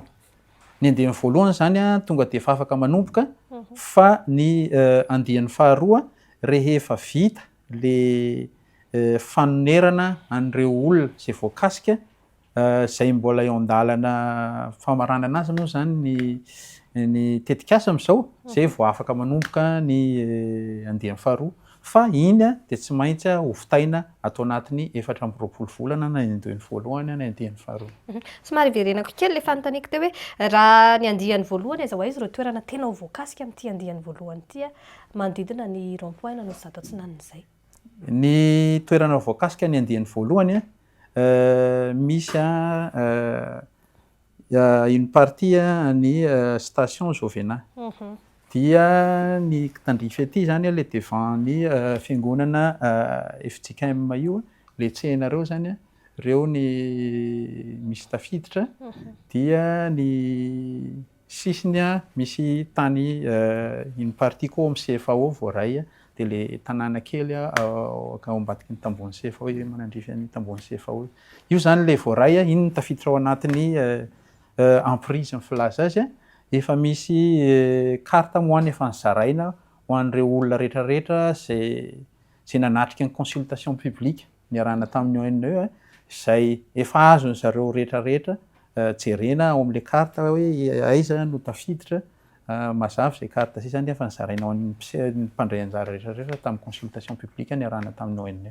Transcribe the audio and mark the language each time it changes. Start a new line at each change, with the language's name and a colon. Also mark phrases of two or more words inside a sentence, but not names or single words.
Malagasy: Ny andiany voalohany zany tonga de efa afaka manomboka fa ny andiany faharoa rehefa vita le fanonerana an'ireo olona zay voakasika zay mbola eo an-dalana famarana anazy moa zany ny tetikasa am'izao zay vao afaka manomboka ny andiany faharoa fa iny de tsy maintsy hofitaina atao anatin'ny 420 volana na andiany voalohany na andiany faharoa. Somary verenako kely le fanontaniako teo hoe raha ny andiany voalohany aiza ho aiza ireo toerana tena ho voakasika amin'ity andiany voalohany ity manodidina ny
French: rond point
Malagasy: na Anosy Zato atsinanan'izay. Ny toerana voakasika ny andiany voalohany misy
French: une partie
Malagasy: ny station Jovena. Dia ny tandrify aty zany le devant ny fiangonana FJKM io le tsenareo zany reo ny misy tafiditra dia ny sisiny misy tany
French: une partie
Malagasy: koa amin'ny CFAO voaray de le tanàna kely ao ambadiky ny tambony CFAO manandrify ny tambony CFAO io zany le voaray iny ny tafiditra ao anatin'ny emprise ny filaza azy efa misy carte moany efa nizaraina ho an'ireo olona rehetrarehetra zay nanatrika ny
French: consultation publique
Malagasy: niarahana tamin'ny ONE zay efa azony zareo rehetrarehetra jerena ao amin'le carte hoe aiza no tafiditra mazava zay carte si zany fa nizarainao ny mpandray anjara rehetrarehetra tamin'ny
French: consultation publique
Malagasy: ny arahana tamin'ny ONE.